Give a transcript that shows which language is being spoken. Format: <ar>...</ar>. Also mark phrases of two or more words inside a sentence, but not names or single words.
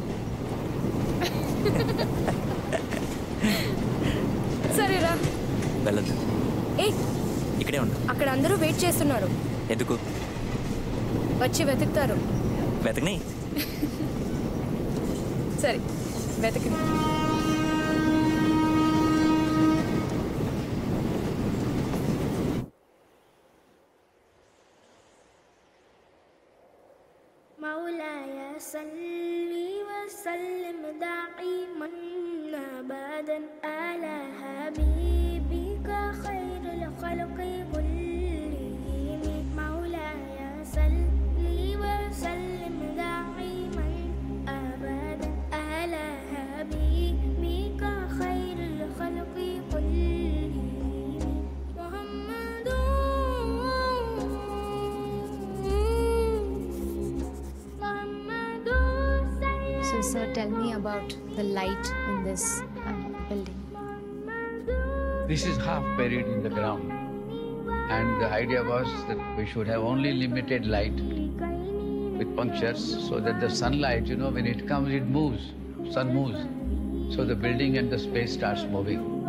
<te>సరేరా. వెళ్ళొద్దు. ఏ ఇక్కడే ఉండు. అక్కడ అందరూ వెయిట్ చేస్తున్నారు. ఎందుకు? వచ్చి వెతుకుతారు. వెతకని. సరే వెతకని.</te> <ar>مولاي صل وسلم دائما ابدا على حبيبك خير الخلق كلهم مولاي صل وسلم دائما ابدا على حبيبك خير الخلق كلهم محمد.</ar> <en>So tell me about the light in this building. This is half buried in the ground, and the idea was that we should have only limited light with punctures so that the sunlight, when it comes, it moves, sun moves, so the building and the space starts moving.</en>